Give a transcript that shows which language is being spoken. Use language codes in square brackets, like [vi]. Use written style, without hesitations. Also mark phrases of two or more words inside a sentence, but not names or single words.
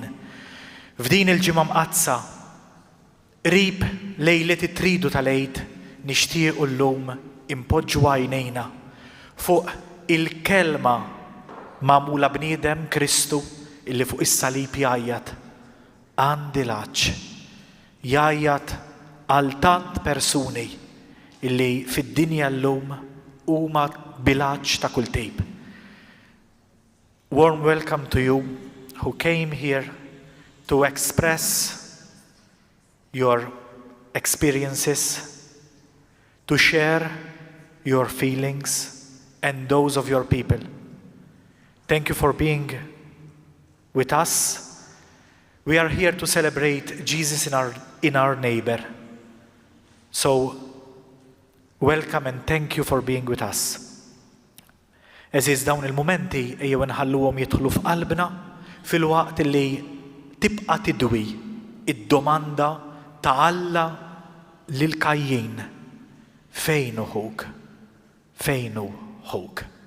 [mt] F'din il-ġimgħa mqazza qrib lejlet it-tridu tal-għid nixtiequ llum impoġġu għajnejna fuq il-kelma magħmula bniedem Kristu illi fuq is-salib jgħajjat għandi l-għatx. Jgħajjat għal tant persuni illi fid-dinja llum huma bil-għatx ta' kull tejb. [en] Warm welcome to you who came here to express your experiences, to share your feelings and those of your people. Thank you for being with us. We are here to celebrate Jesus in our neighbor. So, welcome and thank you for being with us. [mt] Eżiż dawn il-momenti ejjew nħalluhom jidħlu f'qalbna fil-waqt li tibqa' tidwi id-domanda ta' Alla lil Kajjin. Fejn hu ħuk? Fejn hu ħuk?